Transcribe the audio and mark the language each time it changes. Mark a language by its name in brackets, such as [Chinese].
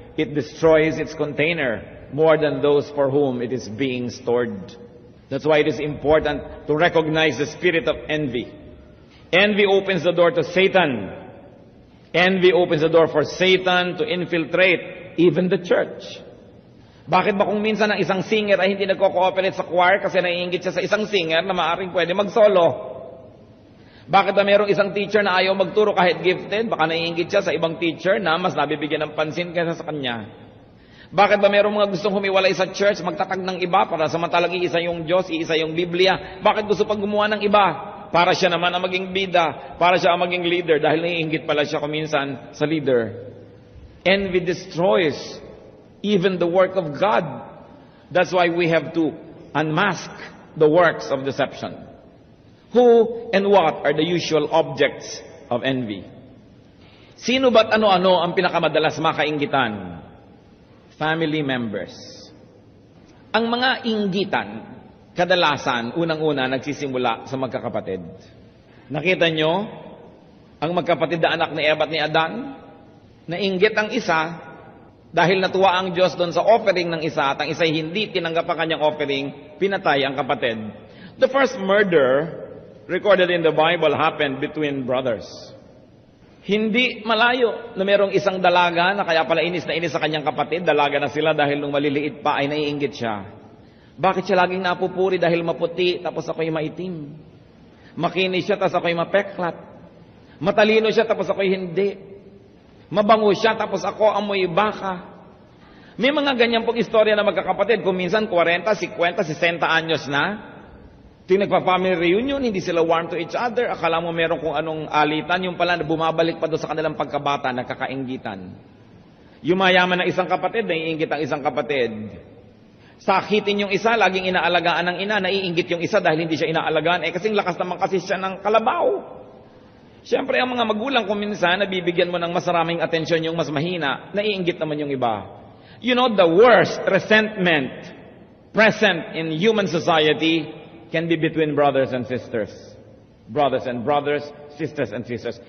[English] It destroys its container more than those for whom it is being stored. That's why it is important to recognize the spirit of envy. Envy opens the door to Satan. Envy opens the door for Satan to infiltrate even the church. [Filipino] Bakit ba kung minsan ang isang singer ay hindi nagko-cooperate sa choir kasi naiinggit siya sa isang singer na maaaring pwede mag-solo? Bakit ba mayroong isang teacher na ayaw magturo kahit gifted? Baka naiinggit siya sa ibang teacher na mas nabibigyan ng pansin kaysa sa kanya. Bakit ba mayroong mga gustong humiwalay sa church, magtatag ng iba para samantalang iisa yung Diyos, iisa yung Biblia? Bakit gusto pang gumawa ng iba? Para siya naman ang maging bida, para siya ang maging leader dahil naiinggit pala siya kuminsan sa leader. [English] Envy destroys even the work of God. That's why we have to unmask the works of deception. Who and what are the usual objects of envy? [Filipino] Sino ba't ano-ano ang pinakamadalas makainggitan? [English] Family members. [Filipino] Ang mga inggitan, kadalasan, unang-una, nagsisimula sa magkakapatid. Nakita nyo, ang magkapatid na anak ni Eva at ni Adan, nainggit ang isa, dahil natuwa ang Diyos doon sa offering ng isa, at ang isa hindi tinanggap ang kanyang offering, pinatay ang kapatid. [English] The first murder recorded in the Bible happened between brothers. [Filipino] Hindi malayo na merong isang dalaga na kaya pala inis na inis sa kanyang kapatid. Dalaga na sila dahil nung maliliit pa ay naiinggit siya. Bakit siya laging napupuri dahil maputi tapos ako'y maitim? Makinis siya tapos ako'y mapeklat. Matalino siya tapos ako'y hindi. Mabango siya tapos ako amoy baka. May mga ganyan pong istorya na magkakapatid. Kung minsan 40, 50, 60 anyos na. Ting nagpa-family reunion, hindi sila [English] warm to each other. [Filipino] Akala mo meron kung anong alitan. Yung pala bumabalik pa doon sa kanilang pagkabata, nagkakainggitan. Yung mayaman ng isang kapatid, naiinggit ang isang kapatid. Sakitin yung isa, laging inaalagaan ng ina, naiinggit yung isa dahil hindi siya inaalagaan. Kasing lakas naman kasi siya ng kalabaw. Siyempre, ang mga magulang kung minsan, nabibigyan mo ng mas maraming atensyon yung mas mahina, naiinggit naman yung iba. [English] You know, the worst resentment present in human society can be between brothers and sisters. Brothers and brothers, sisters and sisters.